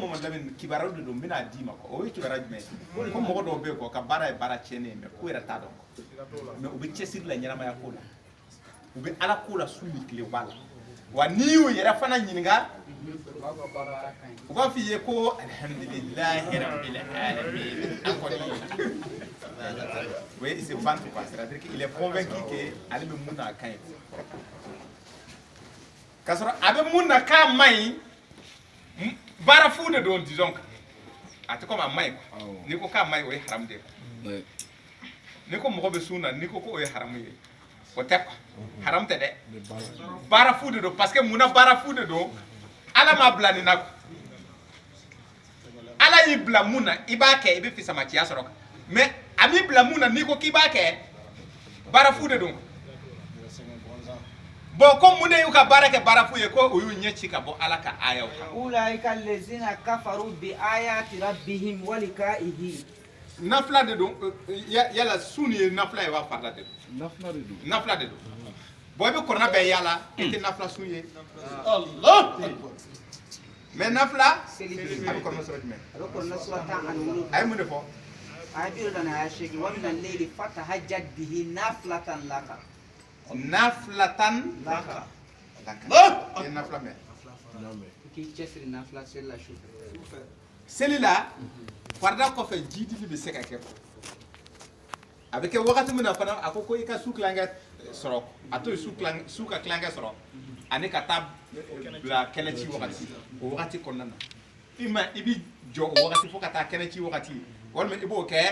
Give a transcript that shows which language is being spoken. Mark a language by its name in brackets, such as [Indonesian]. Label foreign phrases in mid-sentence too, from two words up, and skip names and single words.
[Bambara] Mamadu Lamini kibaruya de don n bɛna d'i ma o ye kibaruya jumɛn ye ko mɔgɔ dɔw bɛ yen kɔ ka baara ye baara tiɲɛnen ye mais ko yɛrɛ t'a dɔn mais u bɛ cɛsiri la ɲɛnamaya ko la u bɛ Ala ko la su ni tile b'a la wa n'i y'u yɛrɛ fana ɲininka u b'a f'i ye ko [Arabic] الحمد لله رب العالمين [Bambara] an kɔni [French] oui il se vante quoi c'est-à-dire qu'il est convaincu que [Bambara] ale bɛ mun na a ka ɲi k'a sɔrɔ a bɛ mun na k'a man ɲi baara fu de don disons a tɛ komi a man ɲi quoi n'i ko k'a man ɲi o ye haramu de ye quoi n'i ko mɔgɔ bɛ sun na n'i ko o ye haramu ye o tɛ quoi haramu tɛ dɛ baara fu de don [French] parce que [Bambara] munna baara fu de don Ala m'a bila nin na quoi Ala y'i bila mun na i b'a kɛ i bɛ fisamaciya sɔrɔ mais a m'i bila mun na n'i ko k'i b'a kɛ baara fu de don bon ko mun de y'u ka baara kɛ baara fu ye ko o y'u ɲɛ ci ka bɔ Ala ka ayaw kan [Arabic] أولئك الذين كفروا بآيات ربهم ولقائه [Bambara] nafila de don yala su ni ye nafila ye wa farida de don nafila de don bon i bɛ kɔrɔna bɛɛ yala i tɛ nafila sun ye Allah mais nafila a bɛ kɔrɔna sɔrɔ jumɛn a bɛ kɔrɔna sura 17 a ye mun de fɔ [Arabic] آية 28 ومن الليل فتهجد به نافلة لك نافلة لك [Bambara] ye nafila mɛn k'i cɛsiri nafila seli la su seli la farida kɔfɛ jidili bɛ se ka kɛ a bɛ kɛ wagati min na fana a ko i ka su kilankɛ sɔrɔ a to yen su ka kilankɛ sɔrɔ ani ka taa bila kɛnɛ ci wagati o wagati kɔnɔna na i bɛ jɔ o wagati fo ka taa kɛnɛ ci wagati walima i b'o